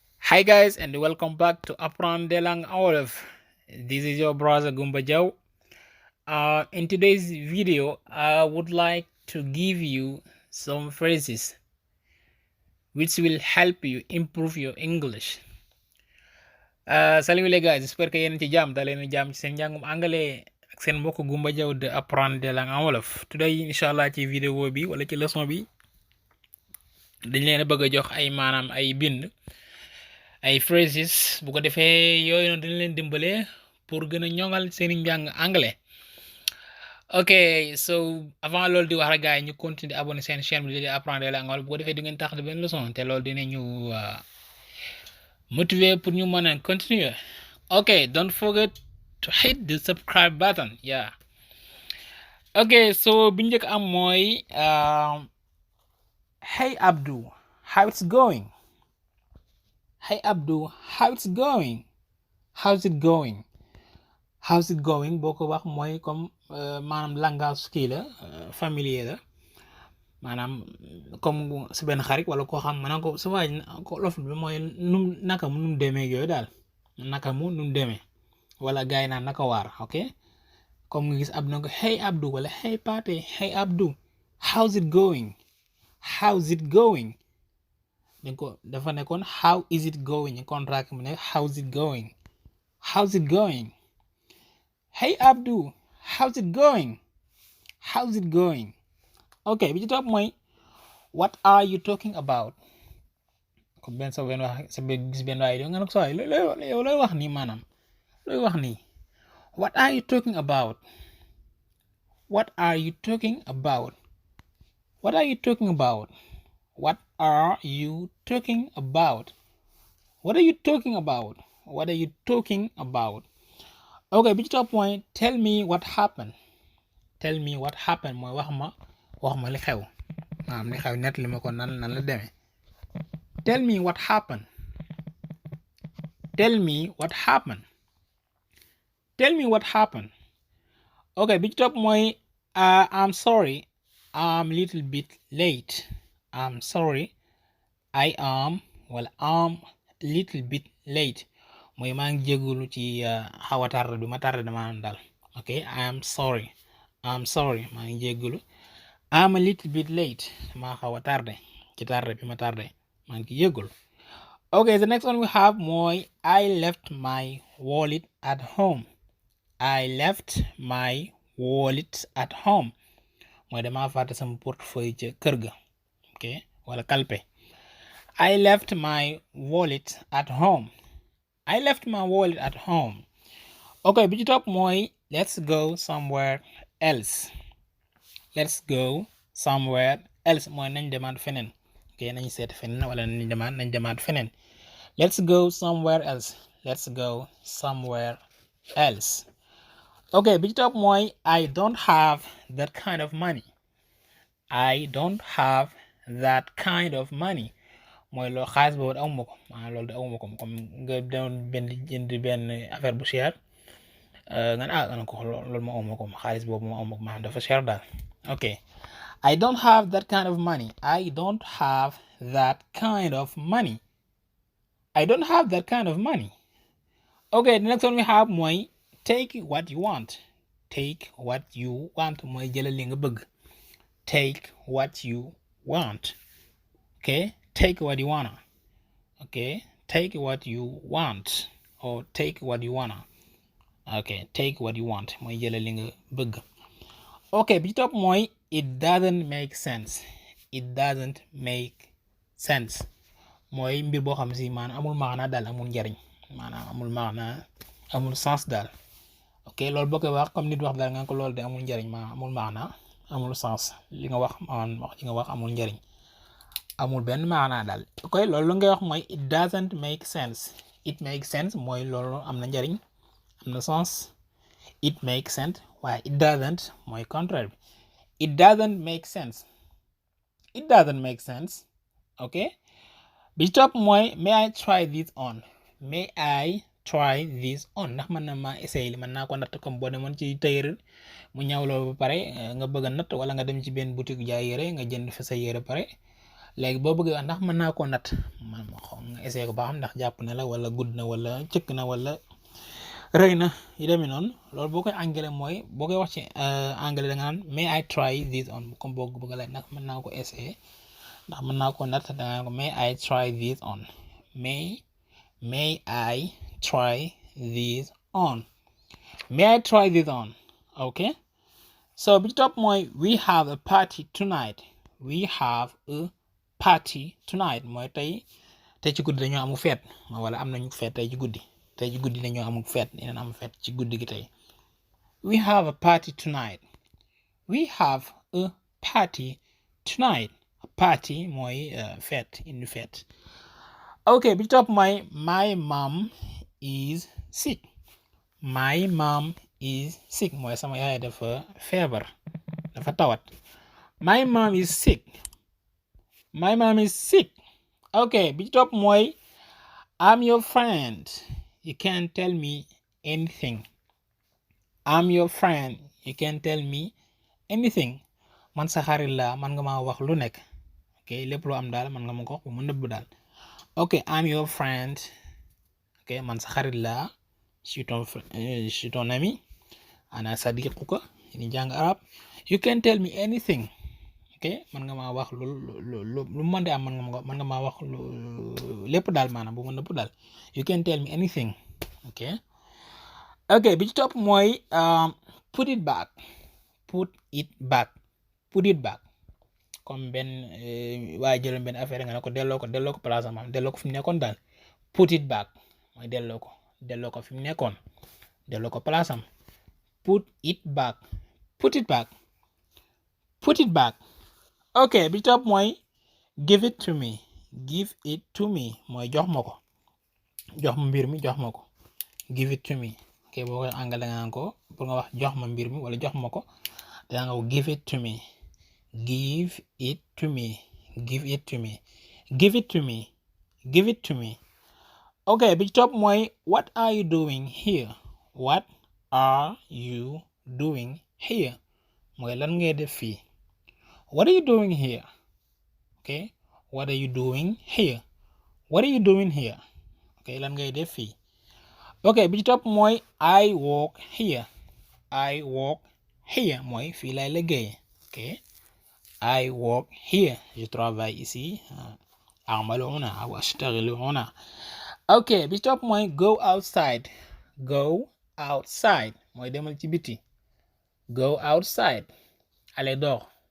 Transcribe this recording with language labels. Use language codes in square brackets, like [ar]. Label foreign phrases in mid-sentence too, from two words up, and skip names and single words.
[en] Hi guys and welcome back to apprendre langue wolof. This is your brother Gumba Jau. In today's video, I would like to give you some phrases which will help you improve your English. [fr] Salut les gars, j'espère que [wo] yéen ci jàmm daleen jàmm ci seen njàngum anglais ak seen mbokk Gumba Jau de apprendre langue wolof. Today inshallah ci vidéo bi wala ci leçon bi dañ leen a bëgg a jox ay maanaam ay bind ay phrases bu ko defee yooyu noonu dañ leen dimbale pour gën a ñoŋal seeni njàng anglais. [en] Ok, so [wo] avant loolu di wax rek gars yi ñu [fr] continuer abonné [wo] seen chaîne bi di apprendre langue wolof bu ko defee di ngeen tax benn leçon te loolu dinañu motiver pour ñu mën a continuer. [en] Ok, don't forget to hit the subscribe button. Yeah. Ok, so [wo] bi njëkk am mooy hey Abdou, [en] how it's going? Hey Abdou, how it's going? How's it going? How's it going [wo] boo ko wax mooy comme maanaam langage kii la familier la maanaam [fr] comme si [wo] benn xarit wala koo xam maanaam ko su waaj ko lof bi mooy num naka mu num demee yooyu daal naka mu num demee wala gaay naan naka waar. Ok, comme nga gis Abdou na ko hey Abdou wala hey Paate, hey Abdou, [en] how's it going? How's it going? [wo] dañ ko dafa nekkoon [en] how is it going [wo] ñu contract mu ne [en] how's it going? How's it going? Hey Abdou, how's it going? How's it going? [wo] Ok, bi ci topp mooy [en] what are you talking about? [wo] comme benn sa benn wax sa gis benn waay nga ne ko sooy looy wax nii maanaam looy wax nii. [en] What are you talking about? What are you talking about? What are you talking about? What are you talking about? What are you talking about? What are you talking about? [wo] Okay, bi ci topp mooy [en] tell me what happened. Tell me what happened [wo] mooy wax ma li xew maanaam li xew net li ma ko nan la demee. [en] Tell me what happened. Tell me what happened. Tell me what happened. Okay, [wo] bi ci topp mooy [en] I'm sorry, I'm a little bit late. I'm sorry, I am a little bit late [wo] mooy maa ngi jégalu ci xaw a tardé bi ma tardé dama dal. Ok, [en] I'm sorry [wo] maa ngi jégalu. [en] I'm a little bit late [wo] maa xaw a tardé ci tardé bi ma tardé maa ngi jégalu. [en] Ok, the next one we have mooy I left my wallet at home. I left my wallet at home [wo] mooy dama fàtte sama portefeuille ca kër ga. Ok, wala kalpe. [en] I left my wallet at home. I left my wallet at home. [wo] Ok, bi ci topp mooy [en] let's go somewhere else. Let's go somewhere else [wo] mooy nañ demaat feneen. Ok, nañ seet feneen wala nañ demaat feneen. [en] Let's go somewhere else. Let's go somewhere else. Ok, [wo] bi ci topp mooy [en] I don't have that kind of money. I don't have that kind of money [wo] mooy loo xaalis boobu awma ko maanaam loolu de awma ko comme nga doon jënd benn affaire bu cher nga ne ko loolu ma awma ko xaalis boobu ma awma ko maanaam dafa cher daal. [en] Ok, I don't have that kind of money. I don't have that kind of money. I don't have that kind of money. Ok, the next one we have [wo] mooy [en] take what you want. Take what you want [wo] mooy jëlal li nga bëgg. [en] Take what you want. Okay, take what you wanna. Okay, take what you want or take what you wanna. [wo] Okay, [en] take what you want [wo] mooy jëlal li nga bëgg. Ok, bi ci topp mooy [en] it doesn't make sense. [wo] It doesn't make sense mooy mbir boo xam si maanaam amul maana daal amul njariñ maanaam amul maana amul sens daal. Ok, loolu boo koy wax comme nit wax daal nga ko loolu de amul njariñ maanaam amul maana amul sens li nga wax amul njariñ amul benn maana daal. Ok, loolu ngay wax mooy [en] it doesn't make sense. It makes sense [wo] mooy loolu am na njariñ am na sens. [en] It makes sense waaye it doesn't [wo] mooy contraire bi. [en] It doesn't make sense. It doesn't make sense. Ok, [wo] bi topp mooy [en] may I try this on. May I try this on [wo] ndax mën na ma essayer mën naa ko natt comme boo demoon ci tailleur mu ñaw loolu ba pare nga bëgg a natt wala nga dem ci benn boutique jaay yére nga jënd fa sa yére pare léegi boo bëggee wax ndax mën naa ko natt man nga essayé ko ba xam ndax jàpp na la wala gudd na wala cëkk na wala rëy na yi demee noonu loolu boo koy anglais mooy boo koy wax ci anglais da nga naan [en] may I try this on [wo] comme boo bëgg laaj ndax mën naa ko essayer ndax mën naa ko natt da nga ko [en] may I try this on may I try this on may I try this on okay so [wo] bi ci topp mooy [en] we have a party tonight we have a party [wo] tonight mooy tey ci guddi dañoo amu feet wala am nañu feet tey ci guddi dañoo amu feet dinañ am feet ci guddi gi tey [en] we have a party tonight we have a party tonight a party [wo] mooy feet indi feet okay bi ci topp mooy [en] my mom is sick my mom is sick [wo] mooy sama yaay dafa feebar dafa tawat [en] my mom is sick okay [wo] bi ci topp mooy [en] I'm your friend you can tell me anything I'm your friend you can tell me anything [wo] man sa xarit la man nga ma wax lu nekk okay lépp lu am daal man nga ma ko wax bu mu nëbb daal okay [en] I'm your friend [wo] okay man sa xarit la [fr] je suis ton ami [ar] أنا صديقك [wo] ni jàng arab [en] you can tell me anything [wo] okay man nga ma wax lu mën di am man nga ma wax lépp daal maanaam bu mu nëbb daal [en] you can tell me anything [wo] okay bi ci topp mooy [en] put it back [wo] comme benn waaye jëloon benn affaire nga ne ko delloo ko place am delloo ko fi mu nekkoon daal [en] put it back [wo] mooy delloo ko fi mu nekkoon delloo ko place am [en] put it back [wo] okay bi ci topp mooy [en] give it to me [wo] mooy jox ma mbir mi jox ma ko [en] give it to me [wo] okay boo koy anglais da nga naan ko pour nga wax jox ma mbir mi wala jox ma ko da nga ko [en] give it to me okay [wo] bi ci topp mooy what are you doing here mooy lan ngay def fii [en] what are you doing here okay what are you doing here [wo] okay lan ngay def fii okay bi ci topp mooy [en] I work here [wo] mooy fii lay liggéey okay I work here [fr] je travaille ici [ar] أعمل هنا أو أشتغل هنا [wo] okay bi ci topp mooy [en] go outside [wo] mooy demal ci biti [en] go outside [fr] allez dehors